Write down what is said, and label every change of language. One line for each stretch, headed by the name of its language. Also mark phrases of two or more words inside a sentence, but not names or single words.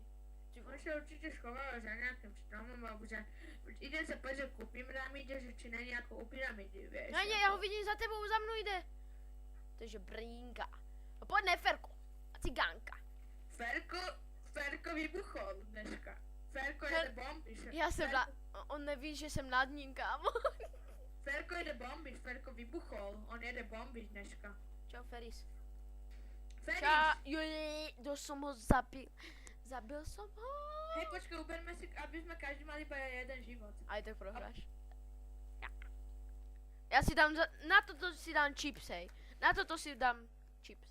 Slovak: On sa určite schoval za nejakým stromom, alebo za... Idem sa pozrieť ku pyramíde, že či není ako u pyramidy, vieš. No nie, ja ho vidím za tebou, za mnou ide. Takže brínka. No poď ne, Ferko. A cigánka. Ferko vybuchol dneska.
Czech: Ferko jede bomby. Já jsem on neví, že jsem nad ním, kámo.
Slovak: Ferko jede bomby, Ferko vybuchol.
Czech: On jede bomby dneska.
Slovak: Čau, Feris. Feris! Čau, som ho zabil. Zabil som ho. Hej, počkaj, uberme si, aby sme každý mali iba jeden život. Aj tak prohráš. Ja si dám, na toto si dám chips, hej. Na toto si dám chips.